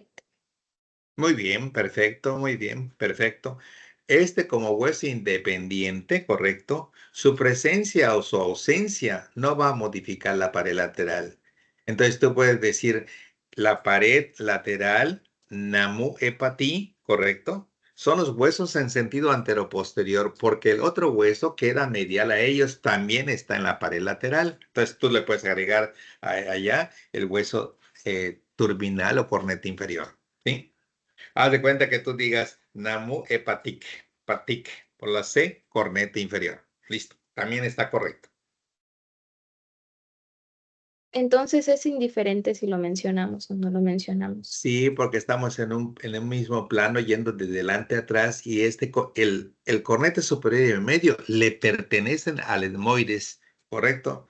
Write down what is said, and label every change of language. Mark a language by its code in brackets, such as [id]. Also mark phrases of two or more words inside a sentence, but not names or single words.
[es] Muy bien, perfecto, muy bien, perfecto. Este como hueso independiente, correcto, su presencia o su ausencia no va a modificar la pared lateral. Entonces tú puedes decir la pared lateral, namu hepatí, correcto, son los huesos en sentido anteroposterior, porque el otro hueso queda medial a ellos, también está en la pared lateral. Entonces tú le puedes agregar allá el hueso turbinal o corneta inferior, ¿sí? Haz de cuenta que tú digas Namu hepatic, patic, por la C, corneta inferior. Listo, también está correcto. Entonces es indiferente si lo mencionamos o no lo mencionamos. Sí, porque estamos en un mismo plano yendo de delante a atrás y el corneta superior y el medio le pertenecen al etmoides, ¿correcto?